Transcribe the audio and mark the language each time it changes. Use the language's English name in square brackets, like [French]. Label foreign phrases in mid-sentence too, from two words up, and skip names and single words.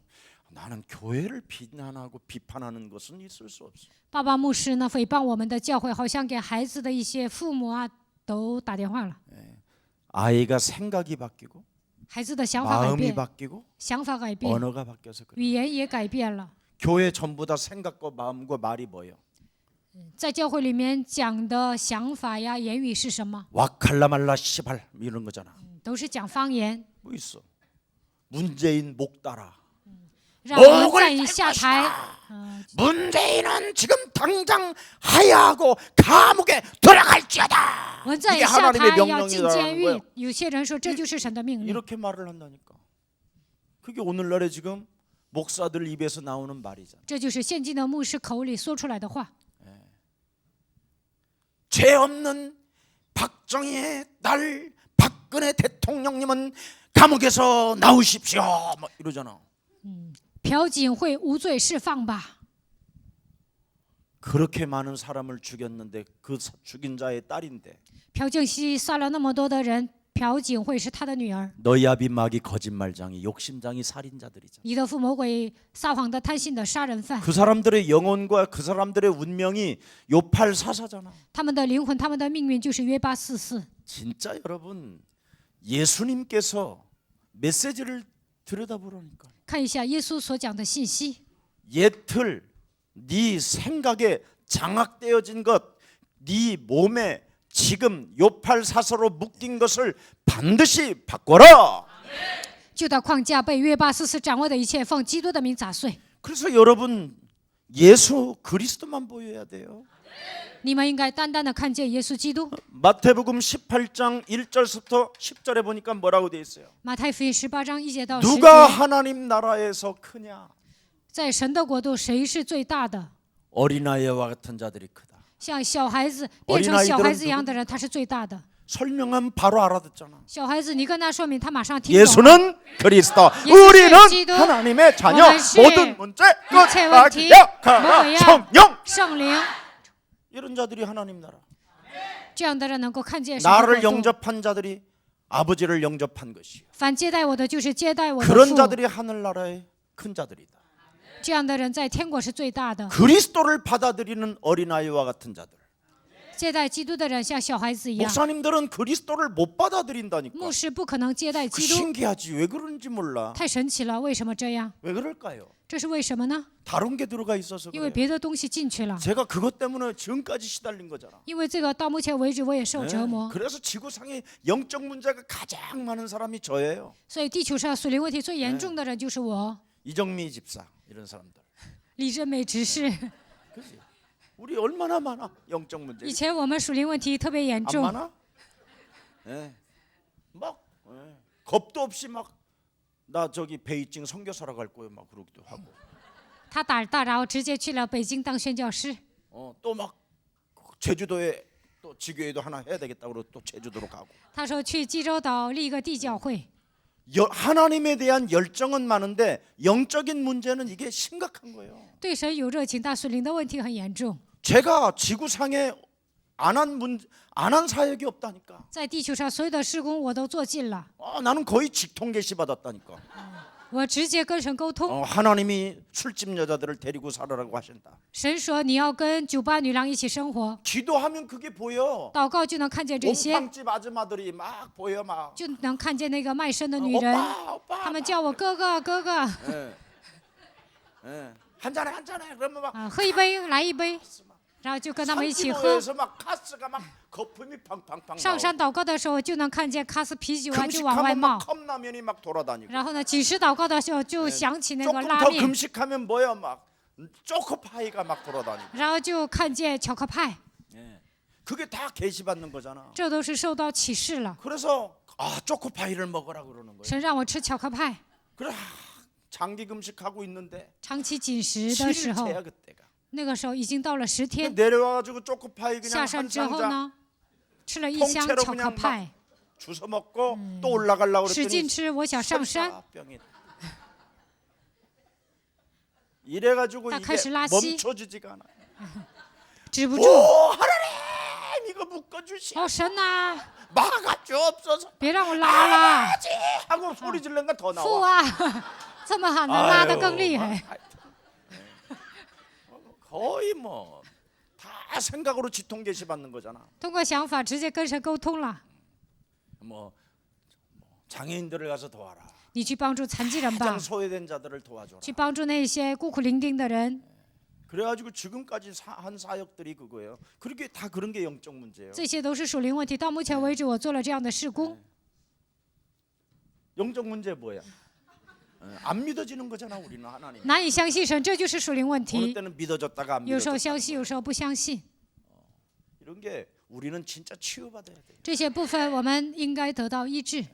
[Korean] 나는 교회를 비난하고 비판하는 것은 있을 수 없어. [Chinese] 爸爸牧师呢诽谤我们的教会，好像给孩子的一些父母啊都打电话了。 [Korean] 아이가 생각이 바뀌고 [Chinese] 孩子的想法改 [Korean] 마음이 [Chinese] 变， [Korean] 바뀌고 [Chinese] 想法改变， [Korean] 언어가 바뀌어서 그래. [Chinese] 语言也改变了。 [Korean] 교회 전부 다 생각과 마음과 말이 뭐예요? [Chinese] 在教会里面讲的想法呀、言语是什么？ [Korean] 와칼라말라 시발 이런 거잖아. [Chinese] 都是讲方言， [Korean] 뭐 있어? 문재인 목 따라. [Chinese] 让文在寅下台。 [Korean] 문재인은 지금 당장 하야하고 감옥에 들어갈지어다. [Chinese] 文在 [Korean] 이게 [Chinese] 寅下台 [Korean] 하나님의 [Chinese] 要进监 [Korean] 명령이라는 [Chinese] 狱 [Korean] 거예요. ， [Chinese] 有些人说这就是神的命令。 [Korean] 이렇게 말을 한다니까. 그게 오늘날에 지금 목사들 입에서 나오는 말이잖아. [Chinese] 这就是现今的牧师口里说出来的话。 [Korean] 죄 없는 박정희의 딸 박근혜 대통령님은 감옥에서 나오십시오. 막 이러잖아. [Chinese] 朴槿惠无罪释放吧。 [Korean] 그렇게 많은 사람을 죽였는데 그 죽인 자의 딸인데 [Chinese] 朴槿惠杀了那么多的人，朴槿惠是他的女儿。 [Korean] 너희 아비마귀 거짓말장이 욕심장이 살인자들이잖아. [Chinese] 你的父魔鬼撒谎的、贪心的杀人犯， [Korean] 그 사람들의 영혼과 그 사람들의 운명이 요팔 사사잖아. [Chinese] 他们的灵魂、他们的命运就是约巴44。 [Korean] 진짜 여러분 예수님께서 메시지를 들여다보라니까. [Chinese] 看一下耶稣所讲的信息， [Korean] 옛틀 네 생각에 장악되어진 것, 네 몸에 지금 요팔 사사로 묶인 것을 반드시 바꿔라. [Chinese] 旧的框架被约巴44掌握的一切，奉基督的名砸碎。 [Korean] 그래서 여러분 예수 그리스도만 보여야 돼요. [Chinese] 你们应该单单的看见耶稣基督。 [Korean] 마태복음 18장 1절부터 10절에 보니까 뭐라고 돼 있어요? [Chinese] 马太福音18章1节到10 [Korean] 누가 [Chinese] 节， [Korean] 하나님 나라에서 크냐? [Chinese] 在神的国度，谁是最大的？ [Korean] 어린아이와 같은 자들이 크다. [Chinese] 像小孩子变成小孩子一样的人，他是最大的。 [Korean] 설명하면 바로 알아듣잖아. [Chinese] 小孩子，你跟他说明，他马上听懂。 [Korean] 예수는 그리스도, 예수는 우리는 기도, 하나님의 자녀, [Chinese] 我们是 [Korean] 모든 문제 [Chinese] 一切问题 [Korean] 끝마기야 성령. [Chinese] 圣灵， [Korean] 이런 자들이 하나님 나라. [Chinese] 这样的人能够看见神的 [Korean] 나를 [Chinese] 国度。 [Korean] 영접한 자들이 아버지를 영접한 것이요. [Chinese] 凡接待我的，就是接待我的 [Korean] 그런 [Chinese] 父。 [Korean] 자들이 하늘 나라의 큰 자들이다. [Chinese] 这样的人在天国是最大的。 [Korean] 그리스도를 받아들이는 어린아이와 같은 자들. [Chinese] 接待基督的人像小孩子一样。 [Korean] 목사님들은 그리스도를 못 받아들인다니까. [Chinese] 牧师不可能接待 [Korean] 그 [Chinese] 基督， [Korean] 신기하지. 왜 그런지 몰라. [Chinese] 太神奇了。为什么这样？ [Korean] 왜 그럴까요? [Chinese] 这是为什么呢？ [Korean] 다른 게 들어가 있어서 [Chinese] 因为 [Korean] 그래요. [Chinese] 别的东西进去了。 [Korean] 제가 그것 때문에 지금까지 시달린 거잖아. [Chinese] 因为这个到目前为止我也受折磨， [Korean] 그래서 지구상에 영적 문제가 가장 많은 사람이 저예요. [Chinese] 所以地球上属灵问题最严重的人就是我， [Korean] 이정미 집사 이런 사람들. [Chinese] 李珍美执事。 [Korean] 그치? 우리 얼마나 많아 영적 문제. [Chinese] 以前我们属灵问题特别严 [Korean] 안 [Chinese] 重， [Korean] 많아? 예. 막 겁도 없이 막 나 저기 베이징 선교사로 갈 거예요 막 그러기도 하고. [Chinese] 他胆大，然后直接去了北京当宣教师。 [Korean] 또 막 제주도에 또 지교회도 하나 해야 되겠다 그러고 또 제주도로 가고. [Chinese] 他说去济州岛立一个地教会。 [Korean] 하나님에 대한 열정은 많은데 영적인 문제는 이게 심각한 거예요. [Chinese] 对神有热情，但属灵的问题很严重。 [Korean] 제가 지구상에 안 한 사역이 없다니까. [Chinese] 在地球上所有的事工我都做尽了， [Korean] 나는 거의 직통 계시 받았다니까. [Chinese] 我直接跟神沟通。 [Korean] 하나님이 술집 여자들을 데리고 살아라고 하신다. [Chinese] 神说你要跟酒吧女郎一起生活， [Korean] 기도하면 그게 보여. [Chinese] 祷告就能看见这些， [Korean] 옹팡집 아줌마들이 막 보여 막. [Chinese] 就能看见那个卖身的女人， [Korean] 오빠. [Chinese] 他们叫我哥哥哥哥， [Korean] 한 잔에 한 잔에 그러면 막 [Chinese] 喝一杯来一杯，然后就跟他们一起喝。 [Korean] 산지로에서 막 가스가 막 거품이 팡팡팡 [Chinese] 上 [Korean] 나오고. [Chinese] 山祷告的时候，就能看见卡斯啤酒啊就往外 [Korean] 금식하면 [Chinese] 冒 [Korean] 막 。 컵라면이 막 돌아다니고. [Chinese] 然后呢，几时祷告的时候就想起那个 [Korean] 조금 [Chinese] 拉 [Korean] 더 [Chinese] 面， [Korean] 금식하면 뭐야 막 초코파이가 막 돌아다니고. [Chinese] 然后就看见巧克派， [Korean] 그게 다 계시받는 거잖아. [Chinese] 这都是受到启示了。 [Korean] 그래서 초코파이를 먹으라 그러는 거예요. [Chinese] 神让我吃巧克派， [Korean] 그래 장기 금식하고 있는데 [Chinese] 长期紧食的时候， [Korean] 7일째야 그때가. [Chinese] 那个时候已经到了10天。 [Korean] 내려와가지고 초코파이 [Chinese] 下 [Korean] 그냥 [Chinese] 山 [Korean] 한 [Chinese] 之后 [Korean] 상자 [Chinese] 呢，吃了一箱 [Korean] 통째로 [Chinese] 巧克 [Korean] 그냥 [Chinese] 派 [Korean] 막 ， 주워 먹고 또 올라가려고 [Chinese] 使劲 [Korean] 그랬더니 [Chinese] 吃。我想上山， [Korean] 설사병이. 이래가지고 [Chinese] 他 [Korean] 이게 [Chinese] 开始拉稀， [Korean] 멈춰지지가 않아. [Chinese] 止不住。 [Korean] 오 하나님 이거 묶어주시. [Chinese] 哦，神呐、 [Korean] 막아주옵소서. [Chinese] 别让我拉了， [Korean] 하고 소리 지르니까 더 [Chinese] 父 [Korean] 나와. [Chinese] 啊，这么好，能拉得更厉害。 [Korean] 거의 뭐 다 생각으로 지통 계시 받는 거잖아. [Chinese] 通过想法直接跟神沟通了。 [Korean] 뭐 장애인들을 가서 도와라. [Chinese] 你去帮助残疾人吧 [Korean] 가장 ， 소외된 자들을 도와줘라. [Chinese] 去帮助那些孤苦伶仃的人。 [Korean] 그래가지고 지금까지 한 사역들이 그거예요. 그렇게 다 그런 게 영적 문제예요. [Chinese] 这些都是属灵问题。到目前为止，我做了这样的事工。 [Korean] 영적 문제 뭐야? 안 믿어지는 거잖아 우리는 하나님. [Chinese] 难以相信神，这就是属灵问 [Korean] 어느 [Chinese] 题。 [Korean] 때는 믿어졌다가 안 [Chinese] 有时候 [Korean] 믿어졌다. [Chinese] 相信，有时候不相信。 [Korean] 이런 게 우리는 진짜 치유받아야 돼. [Chinese] 这些部分我们应该得到医治，